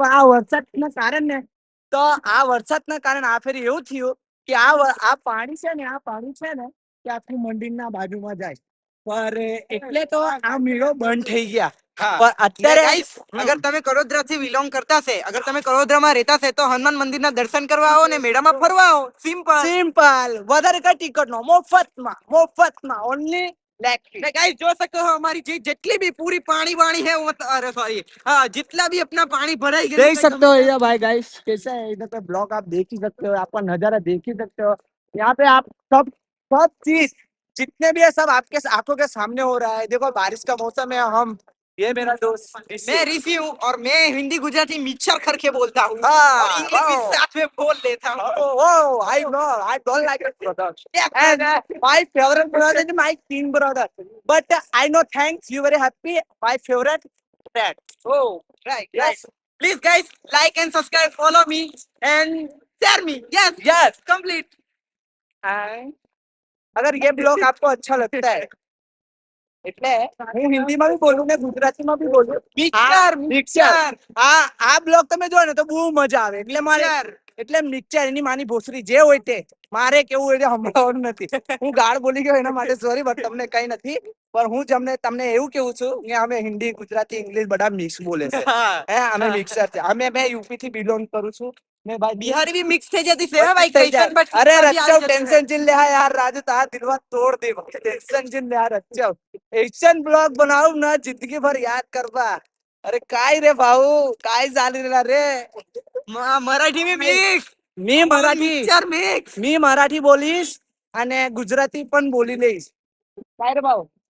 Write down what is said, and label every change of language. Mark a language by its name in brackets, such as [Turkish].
[Gujarati] પણ આ વરસાદના કારણે ને, તો આ વરસાદના કારણે આ ફેરી એવું થયું કે આ પાણી છે ને, આ પાણી છે ને કે આખું મંદિરના બાજુમાં જાય. પર એટલે તો આ મેળો બંધ થઈ ગયા. પણ અત્યારે અગર તમે કડોદરા થી બિલોંગ કરતા છે, અગર તમે કડોદરામાં રહેતા છે તો હનુમાન મંદિરના દર્શન કરવા આવો ને મેળામાં ફરવા આવો. સિમ્પલ. વધારે કઈ ટિકિટ નો, મફતમાં ઓનલી ગાઈસ જોઈ શકો છો અમારી જેટલી બી પૂરી પાણી है, [Hindi] अरे सॉरी, हाँ जितना भी अपना पानी भराई गया देख सकते हो ये भाई गाइस कैसा है. इधर पे ब्लॉग आप देख ही सकते हो, आपका नजारा देख ही सकते हो. यहाँ पे आप सब चीज जितने भी है सब आपके आंखों के सामने हो रहा है. देखो बारिश का मौसम है. ये मेरा दोस्त मैं ऋषि हूँ और मैं हिंदी गुजराती मिक्सर करके बोलता हूँ हाँ, और इंग्लिश भी साथ में बोल लेता हूँ. [English] Oh, I know. I don't like it, brother. And my favorite brother is my king brother. But I know, thanks. You very happy. My favorite dad. Oh, right. Please, guys, like and subscribe, follow me and share me. Yes, complete. [Gujarati] And [Hindi] अगर ये blog आपको अच्छा लगता है [Gujarati] એટલે હું હિન્દીમાં બી બોલું ને ગુજરાતીમાં બી બોલું. મિક્સર આ બ્લોગ તમે જો ને તો બહુ મજા આવે. એટલે મિક્સર એની માની ભોસરી જે હોય તે મારે કેવું હોય સંભળાવવાનું નથી. હું ગાળ બોલી ગયો એના માટે સોરી, બટ તમને કઈ નથી. પણ હું તમને એવું કેવું છું કે અમે હિન્દી ગુજરાતી ઇંગ્લિશ બધા મિક્સ બોલે છે. અમે મિક્સર છે. મેં યુપી થી બિલોંગ કરું છું. [Hindi] मैं भाई बिहारी भी [Gujarati] मिक्स થઈ જતી છે ભાઈ. [Hindi] कैसन बट अरे रच्चव टेंशन चिल ले यार. राजू तार दिलवा तोड़ दे. टेंशन चिल ले यार रच्चव. एक्शन ब्लॉग बनाऊ ना जिंदगी भर याद करवा. [Marathi] अरे काय रे भाऊ, काय चाली रेला रे. [Hindi] मराठी में मिक्स. [Marathi] मी मराठी बोलीश [Gujarati] અને ગુજરાતી પણ બોલી લઈશ. [Marathi] काय રે ભાऊ.